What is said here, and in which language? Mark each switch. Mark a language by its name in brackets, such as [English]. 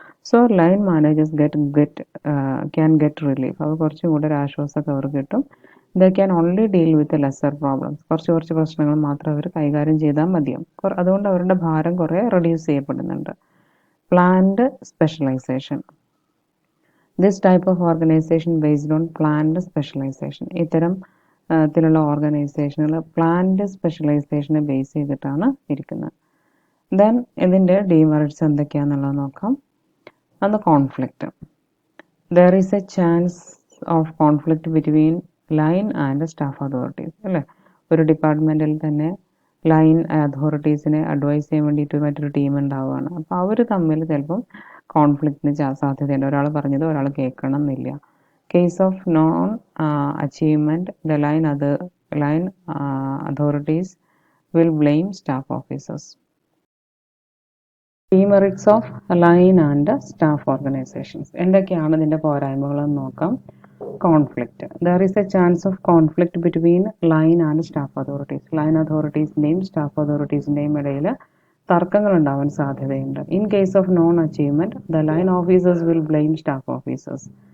[English] So line managers can get relief. [Malayalam] അവർ കുറച്ചും കൂടെ ഒരു ആശ്വാസമൊക്കെ അവർക്ക് കിട്ടും. [English] They can only deal with lesser problems. [Malayalam] കുറച്ച് പ്രശ്നങ്ങൾ മാത്രം അവർ കൈകാര്യം ചെയ്താൽ മതിയാവും. അതുകൊണ്ട് അവരുടെ ഭാരം കുറേ റെഡ്യൂസ് ചെയ്യപ്പെടുന്നുണ്ട്. [English] Planned specialization. This type of organization based on planned specialization. [Malayalam] ഇത്തരം ത്തിലുള്ള ഓർഗനൈസേഷനുകൾ പ്ലാൻഡ് സ്പെഷ്യലൈസേഷനെ ബേസ് ചെയ്തിട്ടാണ് ഇരിക്കുന്നത്. ദെൻ ഇതിൻ്റെ ഡിമെറിറ്റ്സ് എന്തൊക്കെയാണെന്നുള്ളത് നോക്കാം. [English] and the conflict. There is a chance of conflict between line and staff authorities. [Malayalam] അല്ലേ, ഒരു ഡിപ്പാർട്ട്മെൻറ്റിൽ തന്നെ ലൈൻ അതോറിറ്റീസിനെ അഡ്വൈസ് ചെയ്യാൻ വേണ്ടിയിട്ട് മറ്റൊരു ടീം ഉണ്ടാവുകയാണ്. അപ്പോൾ അവർ തമ്മിൽ ചിലപ്പം കോൺഫ്ലിക്റ്റിന് സാധ്യതയുണ്ട്. ഒരാൾ പറഞ്ഞത് ഒരാൾ കേൾക്കണം എന്നില്ല. [English] Case of non achievement the line authorities will blame staff officers. Demerits of line and staff organizations. [Malayalam] എന്തൊക്കെയാണ് ഇതിൻ്റെ പോരായ്മകളെന്ന് നോക്കാം. Conflict. [English] There is a chance of conflict between line and staff authorities. [Malayalam] Line അതോറിറ്റീസിൻ്റെയും staff അതോറിറ്റീസിൻ്റെയും ഇടയിൽ തർക്കങ്ങൾ ഉണ്ടാവാൻ സാധ്യതയുണ്ട്. [English] In case of non achievement the line officers will blame staff officers.